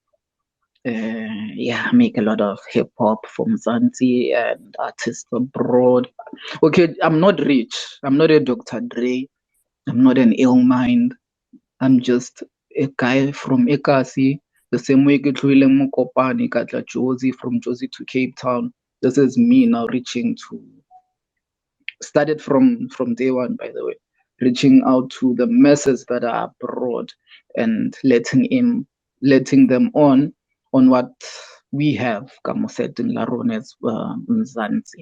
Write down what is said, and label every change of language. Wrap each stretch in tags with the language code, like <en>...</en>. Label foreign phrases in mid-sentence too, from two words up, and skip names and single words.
<en>I make a lot of hip hop from Zanzi and artists abroad. Okay, I'm not rich. I'm not a Dr. Dre. I'm not an ill mind. I'm just a guy from Ekasi, the same way</en> <nso>ke tlohile Mokopane ka tla Jozi,</nso> <en>from Jozi to Cape Town. This is me now reaching to, started from day one, by the way, reaching out to the masses that are abroad and letting them on what we have, Kamoset in Larones, Mzansi.</en>